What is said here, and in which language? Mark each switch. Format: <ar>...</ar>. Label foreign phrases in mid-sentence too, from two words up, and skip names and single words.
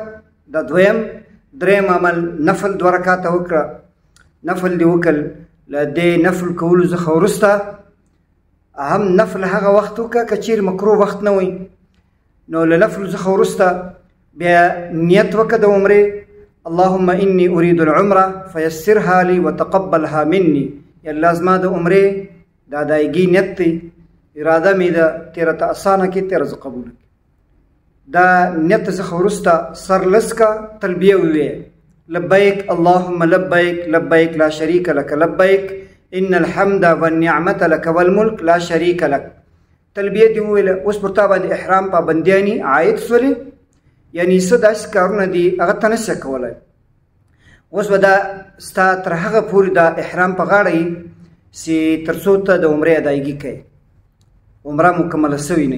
<ps>دا دریم عمل نفل 2 رکعاته وکړه. نفل دې وکړ. له دې نفل کولو څخه وروسته هم نفل هغه وخت وکړه که چیرې مکروه وخت نه وي، نو له نفل څخه وروسته بیا نیت وکړه د عمرې.</ps> <ar>اللهم انی اريد العمره فیسرها لي وتقبلها مني.</ar> <ps>یا الله زما د عمرې د ادایګي نیت دی، اراده مې ده تیره ته اسانه کړي، تیره زه قبول کړي. دا نیت څخه وروسته سر لس که تلبیه ووایه،</ps> <ar>لبیک اللهم لبیک لبیک لا شریک لک لبیک ان الحمد والنعمة لك والملك لا شریک لک.</ar> <ps>تلبیه دې وویله. اوس پر تا باندې احرام پابندیانې عاید سولې، یعنې څه داسې کارونه دي هغه ته نشې کولی. اوس به دا ستا تر هغه پورې دا احرام په غاړه وي چې تر څو ته د عمرې ادایګي کوې، عمره مکمله سوې نه وي.</ps>